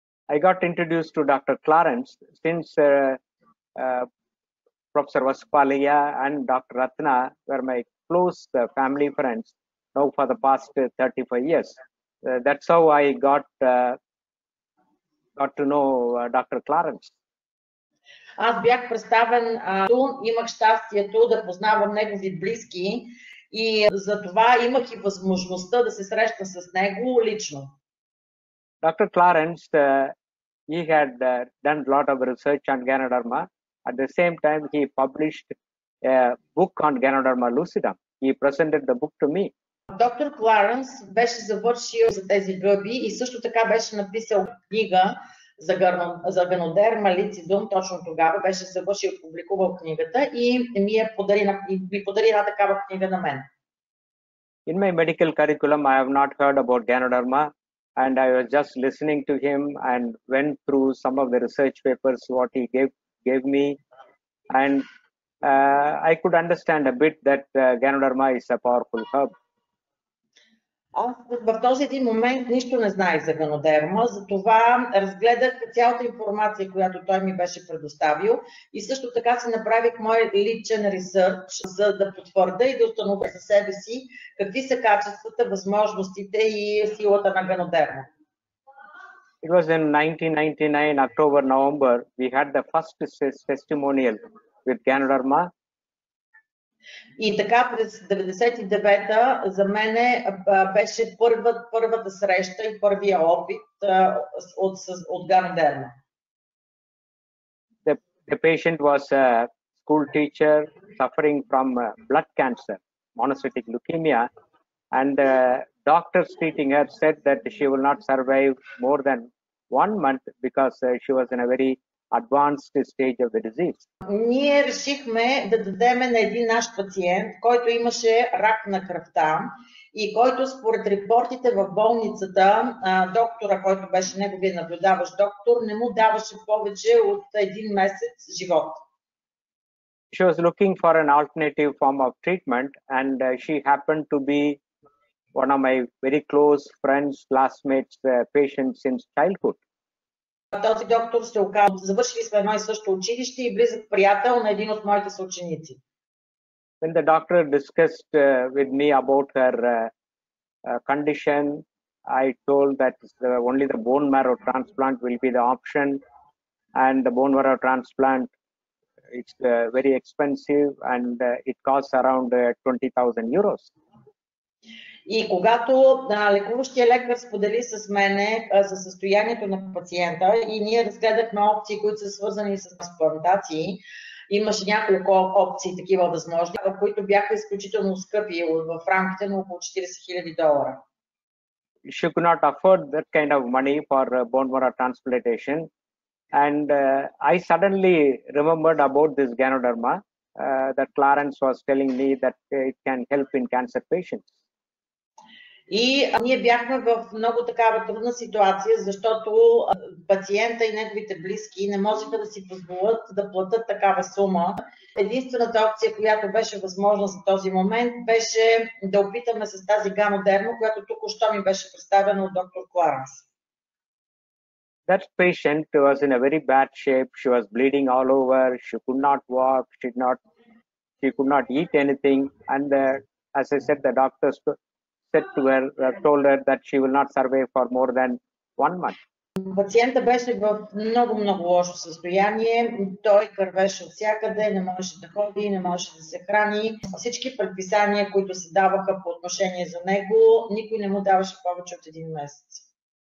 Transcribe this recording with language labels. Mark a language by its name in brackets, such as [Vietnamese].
[English] I got introduced to Dr. Clarence since Professor Vasupalia and Dr. Ratna were my close family friends now for the past 35 years. That's how I got to know Dr. Clarence. [Bulgarian] Аз бях представен, имах щастието да познавам негови близки и за това имах и възможността да се срещна с него лично. [English] Dr. Clarence, he had done a lot of research on Ganoderma. At the same time, he published a book on Ganoderma lucidum. He presented the book to me. [Bulgarian] Доктор Кларенс беше завършил за тези гъби и също така беше написал книга за Ganoderma lucidum. Точно тогава беше завършил и публикувал книгата и ми подари една такава книга на мен. [English] In my medical curriculum, I have not heard about Ganoderma, and I was just listening to him and went through some of the research papers what he gave me, and I could understand a bit that Ganoderma is a powerful herb. [Bulgarian] Аз в този един момент нищо не знаех за Ganoderma, затова разгледах цялата информация, която той ми беше предоставил и също така си направих мой личен ресърч, за да потвърда и да установя за себе си какви са качествата, възможностите и силата на Ganoderma. [English] It was in 1999, October, November, we had the first testimonial with Ganoderma. [Bulgarian] И така през 99-та за мене беше първата среща и първия опит от Ganoderma. [English] The patient was a school teacher suffering from blood cancer, monocytic leukemia, and doctors treating her said that she will not survive more than 1 month because she was in a very advanced stage of the disease. [Bulgarian] Ние решихме да дадем на един наш пациент, който имаше рак на кръвта и който според репортите в болницата, доктора, който беше неговия наблюдаващ доктор, не му даваше повече от един месец живот. [English] She was looking for an alternative form of treatment, and she happened to be one of my very close friends, classmates, patients since childhood. [Bulgarian] Този доктор се оказа, завършили сме едно и също училище и близък приятел на един от моите съученици. [English] When the doctor discussed with me about her condition, I told that only the bone marrow transplant will be the option, and the bone marrow transplant, it's very expensive, and it costs around 20,000 euros. [Bulgarian] И когато лекуващия лекар сподели с мене за състоянието на пациента и ние разгледахме опции, които са свързани с трансплантации, имаше няколко опции такива възможни, които бяха изключително скъпи в рамките на около $40,000. [English] She could not afford that kind of money for bone marrow transplantation, and I suddenly remembered about this Ganoderma that Clarence was telling me that it can help in cancer patients. [Bulgarian] И ние бяхме в много такава трудна ситуация, защото пациента и неговите близки не можеха да си позволят да платят такава сума. Единствената опция, която беше възможна за този момент, беше да опитаме с тази ганодерма, която току-що ми беше представена от доктор Кларенс. [English] That patient was in a very bad shape. She was bleeding all over. She could not walk. She could not eat anything. And as I said, the doctors said to her, told her that she will not survive for more than 1 month. [Bulgarian] Пациента беше в много лошо състояние. Той кървеше от всякъде, не можеше да ходи, не можеше да се храни. Всички предписания, които се даваха по отношение за него, никой не му даваше повече от един месец.